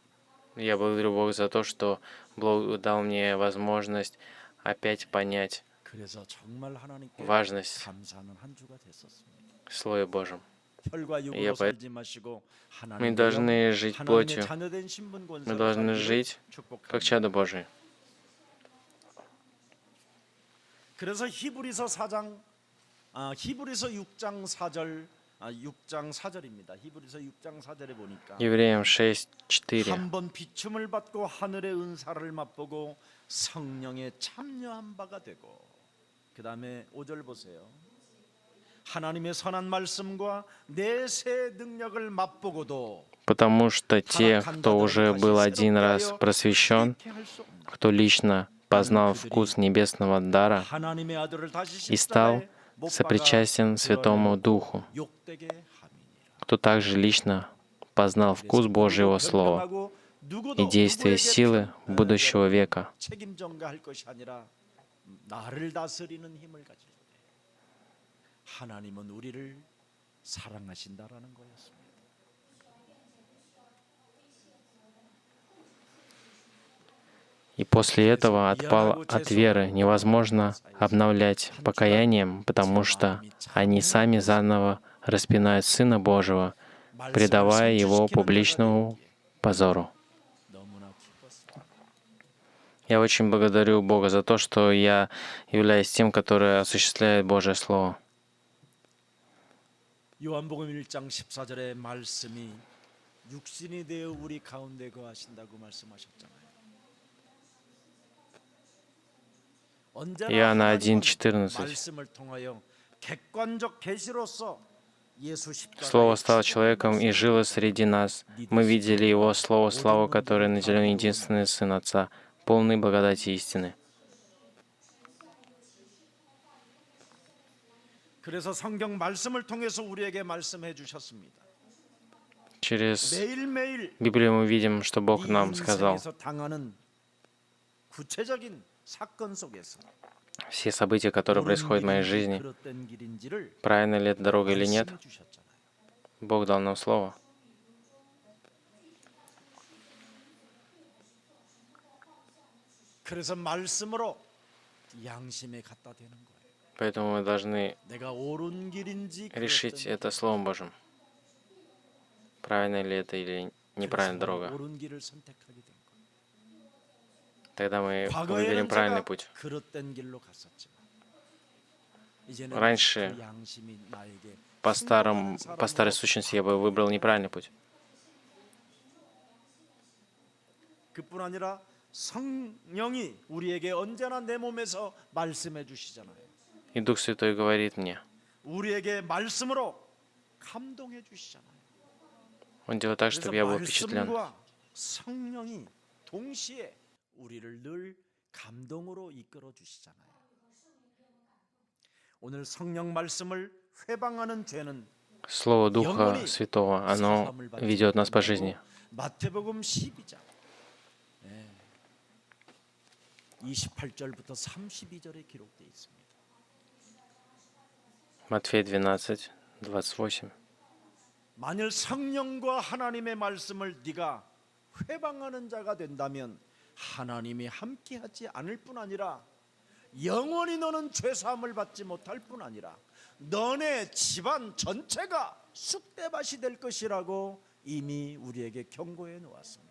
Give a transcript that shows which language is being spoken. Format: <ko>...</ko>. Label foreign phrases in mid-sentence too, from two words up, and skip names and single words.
<ru>Я благодарю Бога за то, что Бог дал мне возможность опять понять</ru> <ko>그래서 정말 하나님께</ko> <ru>важность</ru> <ko>감사하는 한 주가 됐었습니다.</ko> <ru>в Слове Божьем.</ru> <ko>혈과 육으로 살지 마시고</ko> <ru>Мы должны жить</ru> <ko>하나님의</ko> <ru>плотью,</ru> <ko>자녀된 신분</ko> <ru>мы</ru> <ko>권세로</ko> <ru>должны</ru> <ko>살기를</ko> <ru>жить</ru> <ko>축복합니다.</ko> <ru>как чадо Божие.</ru> <ko>그래서 히브리서 6장 4절 6장 4절입니다. 히브리서 6장 4절에 보니까</ko> <ru>Евреям 6:4.</ru> <ko>한 번 비춤을 받고 하늘의 은사를 맛보고 성령에 참여한 바가 되고 그다음에 5절 보세요. 하나님의 선한 말씀과 내세 능력을 맛보고도</ko> <ru>Потому что те, кто уже был один раз просвещен, кто лично познал вкус небесного дара</ru> <ko>하나님의 아들을 다시</ko> <ru>и стал</ru> <ko>십자가에 못</ko> <ru>сопричастен</ru> <ko>박아</ko> <ru>Святому Духу,</ru> <ko>욕되게 함이니라.</ko> <ru>кто также лично познал вкус Божьего Слова и действия силы будущего века.</ru> <ko>책임 전가할 것이 아니라 나를 다스리는 힘을 가질 때 하나님은 우리를 사랑하신다라는 거였습니다.</ko> <ru>И после этого отпал от веры. Невозможно обновлять покаянием, потому что они сами заново распинают Сына Божьего, предавая Его публичному позору.</ru> <ko>너무나 기뻤습니다.</ko> <ru>Я очень благодарю Бога за то, что я являюсь тем, который осуществляет Божье Слово.</ru> <ko>요한복음 1장 14절의 말씀이 육신이 되어 우리 가운데 거하신다고 말씀하셨잖아요. 언제나</ko> <ru>Иоанна</ru> <ko>하나님은</ko> <ru>1:14.</ru> <ko>말씀을 통하여 객관적 계시로서 예수</ko> <ru>Слово</ru> <ko>십자가의</ko> <ru>стало</ru> <ko>죽음을</ko> <ru>человеком и жило среди нас. Мы видели Его Слово, славу, которое наделен единственный Сын Отца, полный благодати и истины.</ru> <ko>그래서 성경 말씀을 통해서 우리에게 말씀해 주셨습니다.</ko> <ru>Через</ru> <ko>매일매일</ko> <ru>Библию мы видим, что Бог</ru> <ko>이</ko> <ru>нам сказал.</ru> <ko>인생에서 당하는 구체적인 사건 속에서</ko> <ru>Все события, которые происходят в моей жизни,</ru> <ko>그릇된 길인지를</ko> <ru>правильно ли это дорога или нет,</ru> <ko>말씀해 주셨잖아요.</ko> <ru>Бог дал нам Слово.</ru> <ko>그래서 말씀으로 양심에 갖다 대는 거예요.</ko> <ru>Поэтому мы должны</ru> <ko>내가 옳은 길인지</ko> <ru>решить</ru> <ko>그릇된</ko> <ru>это Словом Божьим. Правильно ли это или неправильная</ru> <ko>그래서</ko> <ru>дорога.</ru> <ko>옳은 길을 선택하게 된 거예요.</ko> <ru>Тогда мы</ru> <ko>과거에는</ko> <ru>выберем правильный</ru> <ko>제가</ko> <ru>путь.</ru> <ko>그릇된 길로 갔었지만 이제는</ko> <ru>Раньше</ru> <ko>그 양심이 나에게</ko> <ru>По</ru> <ko>충돌하는</ko> <ru>по старой</ru> <ko>사람으로</ko> <ru>сущности я бы выбрал неправильный путь.</ru> <ko>그뿐 아니라 성령이 우리에게 언제나 내 몸에서 말씀해 주시잖아요.</ko> <ru>И Дух Святой говорит мне.</ru> <ko>우리에게 말씀으로 감동해 주시잖아요.</ko> <ru>Он делает так,</ru> <ko>그래서</ko> <ru>чтобы я был впечатлен.</ru> <ko>말씀과 성령이 동시에 우리를 늘 감동으로 이끌어 주시잖아요. 오늘 성령 말씀을 회방하는 죄는</ko> <ru>Слово Духа Святого, оно ведет нас по жизни.</ru> <ko>마태복음 12장 28절부터 32절에 기록되어 있습니다.</ko> <ru>Матфея 12, 28.</ru> <ko>만일 성령과 하나님의 말씀을 네가 회방하는 자가 된다면 하나님이 함께하지 않을 뿐 아니라 영원히 너는 죄사함을 받지 못할 뿐 아니라 너네 집안 전체가 쑥대밭이 될 것이라고 이미 우리에게 경고해 놓았습니다.</ko>